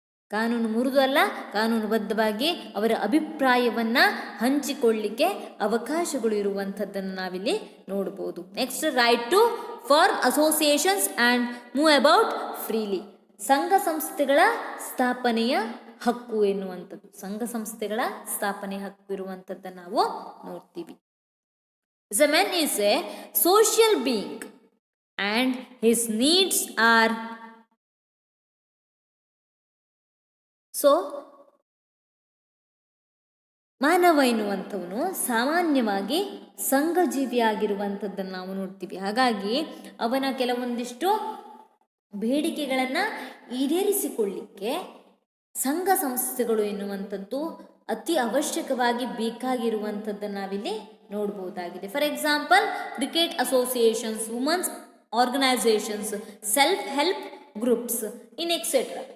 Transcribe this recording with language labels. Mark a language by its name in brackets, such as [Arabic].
[Kannada] ಕಾನೂನು ಮುರಿದು ಅಲ್ಲ, ಕಾನೂನುಬದ್ಧವಾಗಿ ಅವರ ಅಭಿಪ್ರಾಯವನ್ನು ಹಂಚಿಕೊಳ್ಳಿಕ್ಕೆ ಅವಕಾಶಗಳು ಇರುವಂಥದ್ದನ್ನು ನಾವಿಲ್ಲಿ ನೋಡ್ಬೋದು. [English] Next, right to form associations and move about freely. [Kannada] ಸಂಘ ಸಂಸ್ಥೆಗಳ ಸ್ಥಾಪನೆಯ ಹಕ್ಕು ಎನ್ನುವಂಥದ್ದು, ಸಂಘ ಸಂಸ್ಥೆಗಳ ಸ್ಥಾಪನೆ ಹಕ್ಕು ಇರುವಂಥದ್ದನ್ನು ನಾವು ನೋಡ್ತೀವಿ. [English] The man is a social being and his needs are so [Kannada] ಮಾನವ ಎನ್ನುವಂಥವನು ಸಾಮಾನ್ಯವಾಗಿ ಸಂಘಜೀವಿಯಾಗಿರುವಂಥದ್ದನ್ನು ನಾವು ನೋಡ್ತೀವಿ. ಹಾಗಾಗಿ ಅವನ ಕೆಲವೊಂದಿಷ್ಟು ಬೇಡಿಕೆಗಳನ್ನು ಈಡೇರಿಸಿಕೊಳ್ಳಿಕ್ಕೆ ಸಂಘ ಸಂಸ್ಥೆಗಳು ಎನ್ನುವಂಥದ್ದು ಅತಿ ಅವಶ್ಯಕವಾಗಿ ಬೇಕಾಗಿರುವಂಥದ್ದನ್ನು ನಾವಿಲ್ಲಿ ನೋಡ್ಬೋದಾಗಿದೆ. [English] For example, cricket associations, women's organisations, self help groups in etcetera.